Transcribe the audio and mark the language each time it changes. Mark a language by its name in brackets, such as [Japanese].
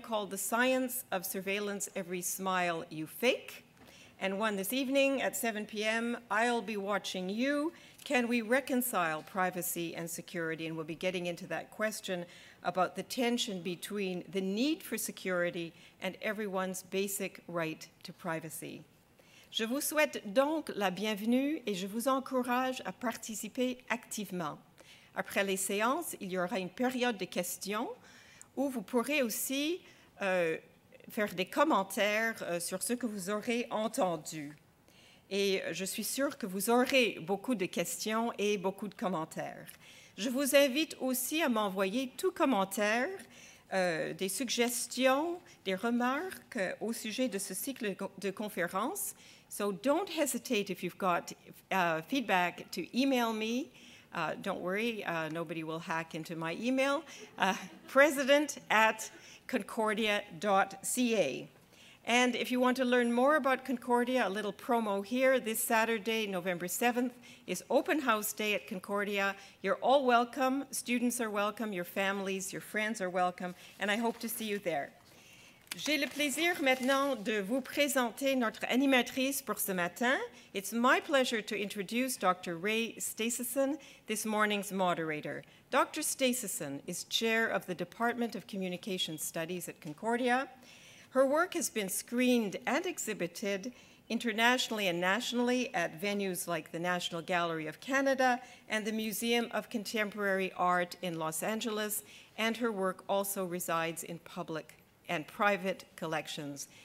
[English] called The Science of Surveillance Every Smile You Fake, and one this evening at 7 p.m., I'll be watching you. Can we reconcile privacy and security? And we'll be getting into that question about the tension between the need for security and everyone's basic right to privacy. [French] Je vous souhaite donc la bienvenue et je vous encourage à participer activement. Après les séances, il y aura une période de questions où vous pourrez aussi faire des commentaires sur ce que vous aurez entendu. Et je suis sûre que vous aurez beaucoup de questions et beaucoup de commentaires. Je vous invite aussi à m'envoyer tout commentaire, des suggestions, des remarques au sujet de ce cycle de conférences. [English] So don't hesitate if you've got feedback to email me. Don't worry, nobody will hack into my email. President@concordia.ca. And if you want to learn more about Concordia, a little promo here, this Saturday, November 7th, is Open House Day at Concordia. You're all welcome. Students are welcome. Your families, your friends are welcome. And I hope to see you there. [French] J'ai le plaisir maintenant de vous présenter notre animatrice pour ce matin. [English] It's my pleasure to introduce Dr. Ray Stasison, this morning's moderator. Dr. Stasison is chair of the Department of Communication Studies at Concordia. Her work has been screened and exhibited internationally and nationally at venues like the National Gallery of Canada and the Museum of Contemporary Art in Los Angeles, and her work also resides in public and private collections.